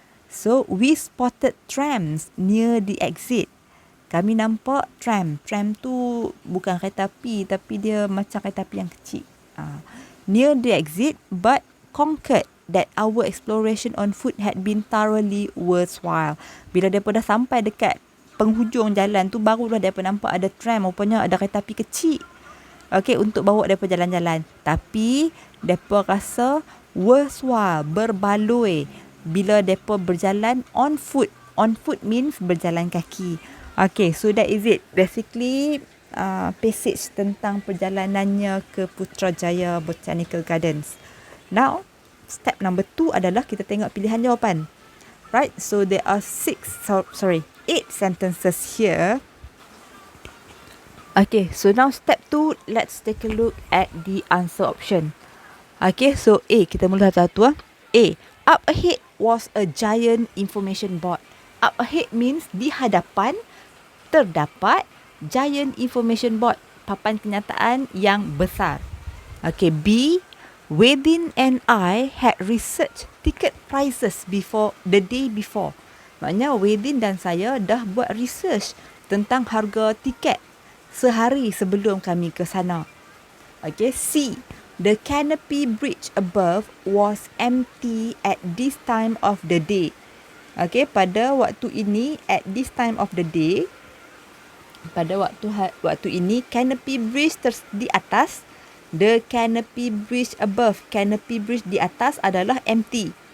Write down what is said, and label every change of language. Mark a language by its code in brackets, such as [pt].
[en] So we spotted trams near the exit. [ms] Kami nampak tram. Tram tu bukan kereta api, tapi dia macam kereta api yang kecil. [en] Near the exit, but concurred that our exploration on foot had been thoroughly worthwhile. [ms] Bila mereka dah sampai dekat penghujung jalan tu, barulah mereka nampak ada tram. Rupanya ada kereta api kecil. Okay, untuk bawa mereka jalan-jalan. Tapi, mereka rasa worthwhile, berbaloi bila mereka berjalan [en] on foot. On foot means [ms] berjalan kaki. [en] Okay, so that is it. [ms] Basically, passage tentang perjalanannya ke Putrajaya Botanical Gardens. [en] Now, step number 2 [ms] adalah kita tengok pilihan jawapan. [en] Right, so there are 8 sentences here. Okay, so now step 2, let's take a look at the answer option. Okay, so A, [ms] kita mula satu. [en] A, up ahead was a giant information board. Up ahead means [ms] di hadapan terdapat [en] giant information board, [ms] papan kenyataan yang besar. [en] Okay, B, Wadin and I had researched ticket prices the day before. [ms] Maknanya Wadin dan saya dah buat research tentang harga tiket sehari sebelum kami ke sana. [en] Okay, C, the canopy bridge above was empty at this time of the day. [ms] Okay, pada waktu ini, [en] at this time of the day, [ms] pada waktu ini, canopy bridge di atas, [en] the canopy bridge above, [ms] canopy bridge di atas adalah empty.